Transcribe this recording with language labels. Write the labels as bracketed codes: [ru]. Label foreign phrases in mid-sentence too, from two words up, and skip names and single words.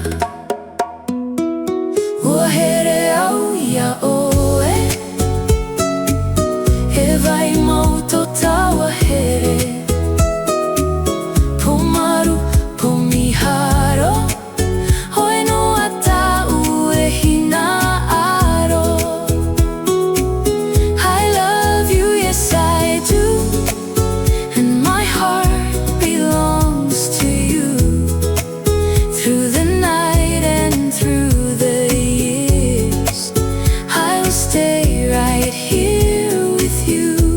[ty] Ua here au ia oe, he vai mau tō tawa here. Po maru, po miharo, hoi noa tāu e hina aro. [en] I love you, yes I do, and my heart belongs to you. Through the night and through the years, I will stay right here with you.